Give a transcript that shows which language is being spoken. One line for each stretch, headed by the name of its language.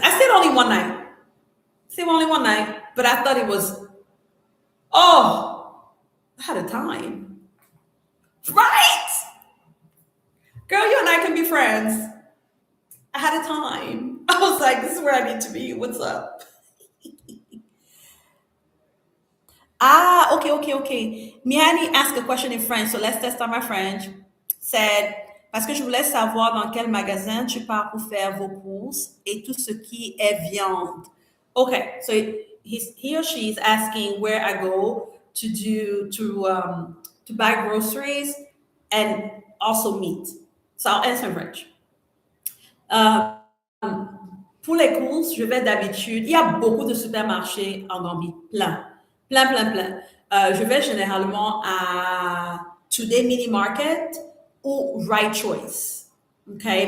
English: I stayed only one night. Stayed only one night, but I thought it was, oh, I had a time. Right? Girl, you and I can be friends. I had a time. I was like, this is where I need to be. What's up? Ah, okay, okay, okay. Miani asked a question in French, so let's test out my French.
French: Said, parce que je voulais savoir dans quel magasin tu pars pour faire vos courses et tout ce qui est viande.
English: Okay, so he or she is asking where I go to buy groceries and also meat. So I'll answer in French.
French: Euh, pour les courses, je vais d'habitude, il y a beaucoup de supermarchés en Gambie, plein, plein, plein, plein. Je vais généralement à Today Mini Market ou Right Choice. Okay?